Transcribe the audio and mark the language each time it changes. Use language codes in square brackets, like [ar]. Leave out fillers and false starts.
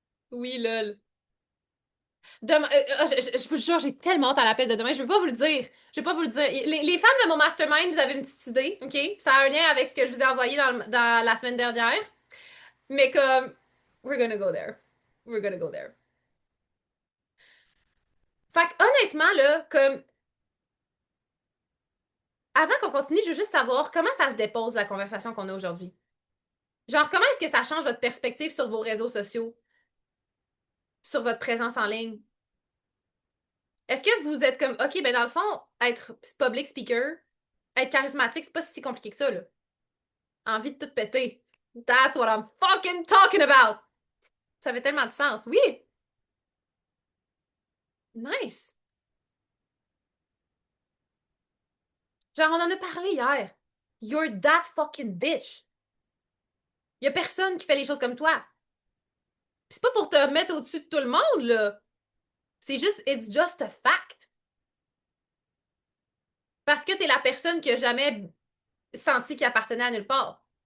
[fr] Oui, lol. Demain, je vous jure, j'ai tellement hâte à l'appel de demain. Je vais pas vous le dire. Je vais pas vous le dire. Les femmes de mon mastermind, vous avez une petite idée, OK? Ça a un lien avec ce que je vous ai envoyé dans la semaine dernière. [en] Mais comme, we're gonna go there. We're gonna go there. [fr] Fait que, honnêtement, là, comme, avant qu'on continue, je veux juste savoir comment ça se dépose la conversation qu'on a aujourd'hui. Genre, comment est-ce que ça change votre perspective sur vos réseaux sociaux, sur votre présence en ligne? Est-ce que vous êtes comme, OK, ben dans le fond, être public speaker, être charismatique, c'est pas si compliqué que ça, là. Envie de tout péter. [en] That's what I'm fucking talking about! [fr] Ça fait tellement de sens. Oui! [en] Nice! [fr] Genre, on en a parlé hier. [en] You're that fucking bitch. [fr] Y a personne qui fait les choses comme toi. Pis c'est pas pour te mettre au-dessus de tout le monde, là. [en] C'est juste, it's just a fact. [fr] Parce que t'es la personne qui a jamais senti qu'il appartenait à nulle part.